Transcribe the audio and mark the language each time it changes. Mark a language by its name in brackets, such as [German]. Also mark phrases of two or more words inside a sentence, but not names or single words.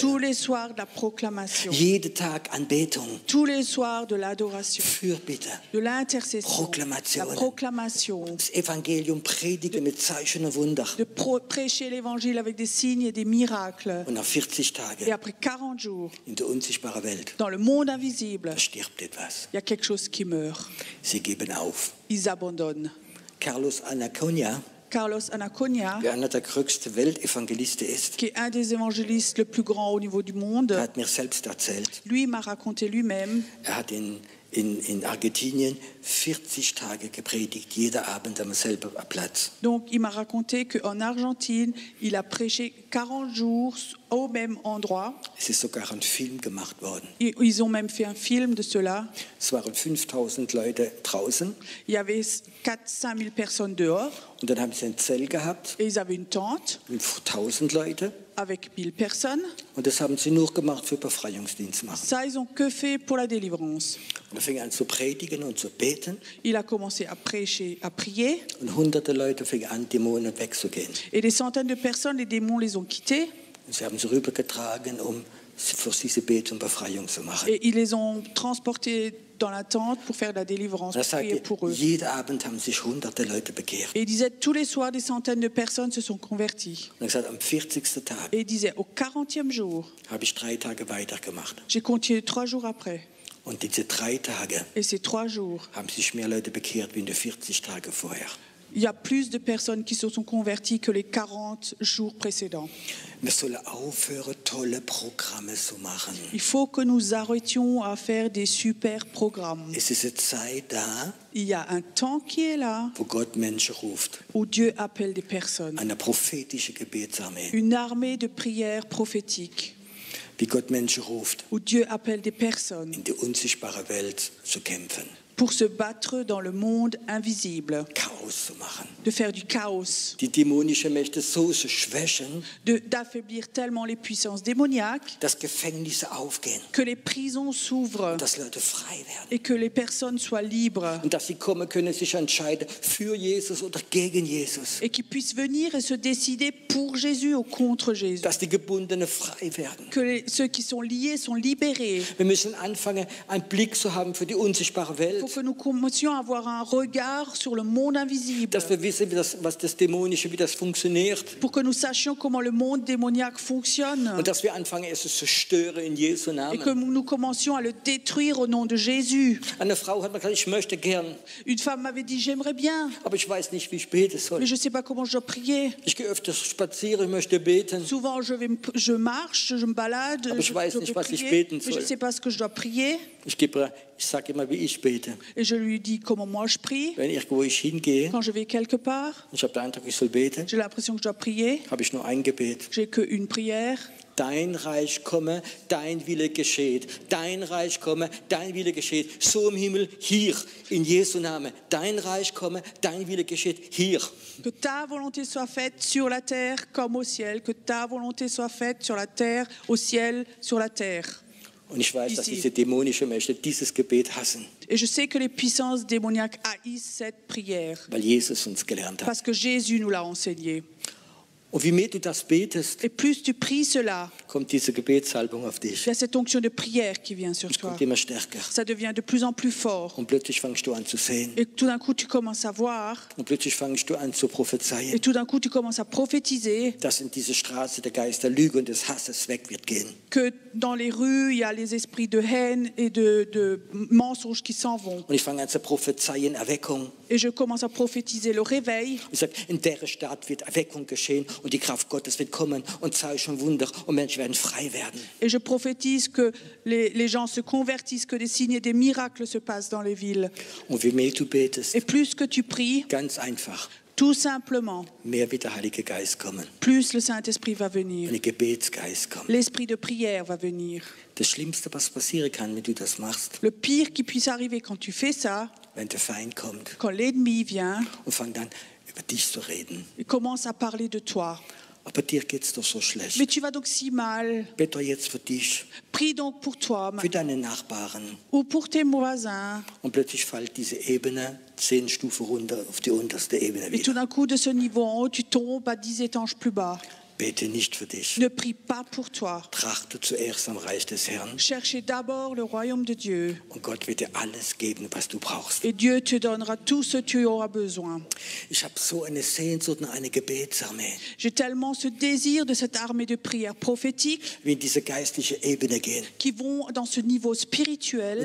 [French] Tous les soirs, de la proclamation. [German] Jeden Tag Anbetung. [French] Tous les soirs, de l'adoration. [German] Fürbitte. [French] De l'intercession. [German] Proklamation. [French] La proclamation. [German] Das Evangelium predigen mit Zeichen und Wunder. [French] De prêcher l'évangile avec des signes et des miracles. [German] Und nach 40 [French] Et [German] Tagen [French] après 40 jours, [German] in der unsichtbaren Welt, [French] dans le monde invisible, [German] da stirbt etwas. [French] il y a quelque chose qui meurt. [German] Sie geben auf. [French] Ils abandonnent. [German] Carlos Anaconda, [French] Carlos Anaconda, [German] der einer der größten Weltevangelisten ist, [French] qui est un des évangélistes le plus grand au niveau du monde, [German] hat mir selbst erzählt, [French] lui m'a raconté lui-même, [German] hat in Argentinien 40 Tage gepredigt, jeder Abend am selben Platz. [French] donc il m'a raconté qu'en Argentine, il a prêché 40 jours au même endroit. [German] Es ist sogar ein Film gemacht worden. [French] Ils ont même fait un film de cela. [German] Es waren 5000 Leute draußen [French] Il y avait 4-5 000 personnes dehors [German] und dann haben sie ein Zelt gehabt [French] et ils avaient une tente [German] mit 1000 Leute [French] avec 1000 personnes. [German] und das haben sie nur gemacht für Befreiungsdienst machen. [French] Ça, ils ont que fait pour la délivrance. [German] Und er fing an zu predigen und zu beten [French] Il a commencé à prêcher, à prier [German] und hunderte Leute fingen an, Dämonen wegzugehen. [French] et des centaines de personnes, les démons les ont quittés [German] Und sie haben sie rübergetragen, um für diese Bete und Befreiung zu machen. [French] et ils les ont transportés dans la tente pour faire de la délivrance, [German] Und er [French] pour prier [German] sagte, [French] pour eux. [German] jeden Abend haben sich hunderte Leute bekehrt. [French] Et il disait tous les soirs, des centaines de personnes se sont converties. [German] Und er gesagt, am 40. Tag [French] Et il disait au 40e jour, [German] habe ich 3 Tage weitergemacht. [French] j'ai continué 3 jours après. [German] Und diese 3 Tage [French] Et ces 3 jours, [German] haben sich mehr Leute bekehrt wie in den 40 Tage vorher. [French] il y a plus de personnes qui se sont converties que les 40 jours précédents. [German] Wir sollen aufhören, tolle Programme zu machen. [French] Il faut que nous arrêtions à faire des super programmes. [German] Es ist eine Zeit da, [French] Il y a un temps qui est là [German] wo Gott Menschen ruft. [French] où Dieu appelle des personnes. [German] Eine prophetische Gebetsarmee. [French] Une armée de prières prophétiques [German] Wie Gott Menschen ruft, [French] où Dieu appelle des personnes [German] in die unsichtbare Welt zu kämpfen. [French] pour se battre dans le monde invisible, [German] Chaos zu machen. [French] de faire du chaos, [German] Die dämonischen Mächte so zu schwächen, [French] d'affaiblir tellement les puissances démoniaques [German] dass Gefängnisse aufgehen, [French] que les prisons s'ouvrent [German] dass Leute frei werden. [French] et que les personnes soient libres [German] Und dass sie kommen können, sich entscheiden für Jesus oder gegen Jesus. [French] et qu'ils puissent venir et se décider pour Jésus ou contre Jésus. [German] Dass die Gebundenen frei werden. [French] Que ceux qui sont liés sont libérés. [German] Wir müssen anfangen, einen Blick zu haben für die unsichtbare Welt. [French] Pour que nous commencions à avoir un regard sur le monde invisible. [German] Dass wir wissen, was das Dämonische, wie das funktioniert. [French] Pour que nous sachions comment le monde démoniaque fonctionne. [German] Und dass wir anfangen, es zu zerstören in Jesu [French] Et que [German] Namen. [French] nous commencions à le détruire au nom de Jésus. [German] Eine Frau hat mir gesagt, ich möchte gern, [French] Une femme m'avait dit, j'aimerais bien, [German] aber ich weiß nicht, wie ich beten soll. [French] mais je ne sais pas comment je dois prier. [German] Ich gehe öfters spazieren, ich möchte beten. [French] Souvent, je marche, je me balade, [German] Aber ich weiß [French] je [German] nicht, [French] peux [German] was ich [French] prier, [German] beten [French] mais je [German] soll. [French] ne sais pas ce que je dois prier. [German] Ich sage immer, wie ich bete. [French] Et je lui dis comment moi je prie. [German] Wenn irgendwo ich hingehe, [French] Quand je vais quelque part, [German] ich habe den Eindruck, ich soll beten, [French] j'ai l'impression que je dois prier. [German] habe ich nur ein Gebet. [French] J'ai qu'une prière. [German] Dein Reich komme, dein Wille geschieht. Dein Reich komme, dein Wille geschieht. So im Himmel, hier, in Jesu Namen. Dein Reich komme, dein Wille geschieht, hier. [French] Que ta volonté soit faite sur la terre comme au ciel. Que ta volonté soit faite sur la terre, au ciel, sur la terre. [German] Und ich weiß, dass [French] Ici. [German] diese dämonischen Mächte dieses Gebet hassen, [French] Et je sais que les puissances démoniaques haïssent cette prière. [German] weil Jesus uns gelernt hat. [French] Parce que Jésus nous l'a enseigné. [German] Und wie mehr du das betest, [French] Et plus tu pries cela, [German] kommt diese Gebetssalbung auf dich. [French] il y a cette onction de prière qui vient sur [German] Es [French] toi. [German] kommt immer stärker. [French] Ça devient de plus en plus fort. [German] Und plötzlich fängst du an zu sehen. [French] Et tout d'un coup, tu commences à voir. [German] Und plötzlich fängst du an zu prophezeien, [French] Et tout d'un coup, tu commences à prophétiser [German] dass in diese Straße der Geist der Lüge und des Hasses weg wird gehen. [French] que dans les rues, il y a les esprits de haine et de mensonges qui s'en vont. [German] Und ich fange an zu prophezeien, Erweckung. [French] Et je commence à prophétiser le réveil. [German] Ich sage, in der Stadt wird Erweckung geschehen und die Kraft Gottes wird kommen und Zeichen und Wunder und Menschen werden frei werden. [French] Et je prophétise que les gens se convertissent, que des signes et des miracles se passent dans les villes. [German] Und wie mehr du betest, [French] Et plus que tu pries, [German] ganz einfach, [French] tout simplement, [German] mehr wird der Heilige Geist kommen. [French] plus le Saint-Esprit va venir. [German] Und der Gebetsgeist kommt. [French] L'esprit de prière va venir. [German] Das Schlimmste, was passieren kann, wenn du das machst, [French] Le pire qui puisse arriver quand tu fais ça, [German] wenn der Feind kommt [French] quand l'ennemi vient, [German] und fängt an, über dich zu reden. [French] il commence à parler de toi. [German] Aber dir geht's doch so schlecht. [French] Mais tu vas donc si mal. [German] Bete doch jetzt für dich, [French] Prie donc pour toi [German] für deine Nachbarn. [French] ou pour tes voisins. [German] Und plötzlich fällt diese Ebene 10 Stufen runter auf die unterste Ebene [French] Et tout [German] wieder. [French] d'un coup, de ce niveau en haut, tu tombes à 10 étages plus bas. [German] Bete nicht für dich. [French] Ne prie pas pour toi. [German] Trachte zuerst am Reich des Herrn [French] Cherchez d'abord le royaume de Dieu. [German] und Gott wird dir alles geben, was du brauchst. [French] Et Dieu te donnera tout ce que tu auras besoin. [German] Ich habe so eine Sehnsucht nach einer Gebetsarmee, [French] J'ai tellement ce désir de cette armée de prière prophétique [German] wie in diese geistliche Ebene gehen. [French] qui vont dans ce niveau spirituel.